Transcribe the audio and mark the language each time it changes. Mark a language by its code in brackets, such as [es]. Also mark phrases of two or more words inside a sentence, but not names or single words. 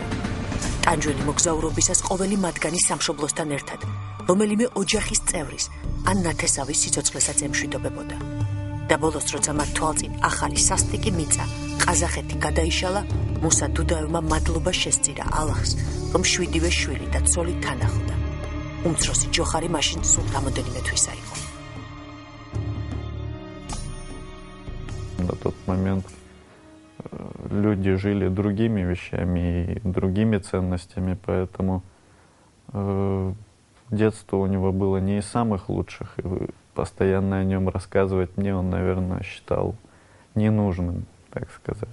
[ka] ტანჯველი მოგზაურობისას ყოველი მათგანი სამშობლოსთან ერთად, რომელიმე ოჯახის წევრის ან ნათესავის სიცოცხლესაც ემშვიდობებოდა. და ბოლოს როცა მათ თვალწინ ახალი სასტიკი მიწა, ყაზახეთი გადაიშალა, მუსა დუდაევმა მადლობა შესწირა ალლაჰს, რომ 7-ვე შვილი და ცოლი თან ახლდა. უმცროსი ჯოხარი მაშინ სულ რამოდენიმე თვისა იყო. [ru] На тот момент люди жили другими вещами и другими ценностями, поэтому детство у него было не из самых лучших, и постоянно о нем рассказывать мне он, наверное, считал ненужным, так сказать.